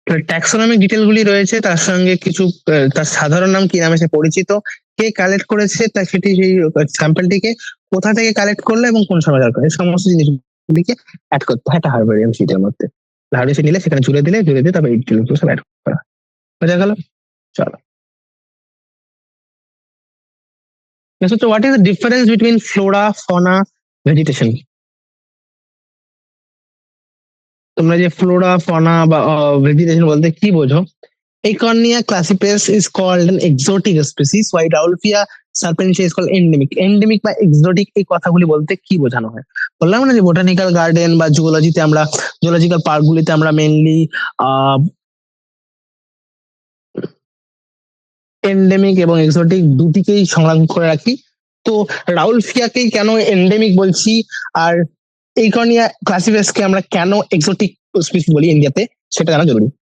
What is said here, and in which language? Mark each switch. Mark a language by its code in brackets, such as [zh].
[bn] Taxonomic detail গুলি রয়েছে, তার সঙ্গে কিছু তার সাধারণ নাম কি নামে সে পরিচিত, কে কালেক্ট করেছে, তা সেটি সেই স্যাম্পলটিকে কোথা থেকে কালেক্ট করলো এবং কোন সময় কালেক্ট করলো, এই সমস্ত জিনিসগুলিকে অ্যাড করতে হয় একটা হারবেরিয়াম শিটের মধ্যে। হারবেরিয়াম শিট নিলে সেখানে জুড়ে দিয়ে তারপর এই ডিটেলগুলো সব অ্যাড করা। বোঝা গেল? [en] চলো, so what is the difference between flora, fauna, vegetation? [bn] তোমরা যে ফ্লোরা, ফনা বা ভেজিটেশন বলতে কি বোঝো? [en] Eichhornia classipes is called an exotic species, while Rauwolfia serpentia is called endemic. [bn] Endemic বা exotic এই কথাগুলি বলতে কি বোঝানো হয়? বললাম না যে বোটানিক্যাল গার্ডেন বা জুওলজিতে আমরা, জুওলজিক্যাল পার্ক গুলিতে আমরা মেইনলি এন্ডেমিক এবং এক্সোটিক দুটিকেই সংরক্ষণ করে রাখি। তো রাউলফিয়াকেই কেন এন্ডেমিক বলছি আর এইকর্নিয়া ক্লাসিপেসকে আমরা কেন এক্সোটিক স্পিসিস বলি ইন্ডিয়াতে, সেটা জানা জরুরি।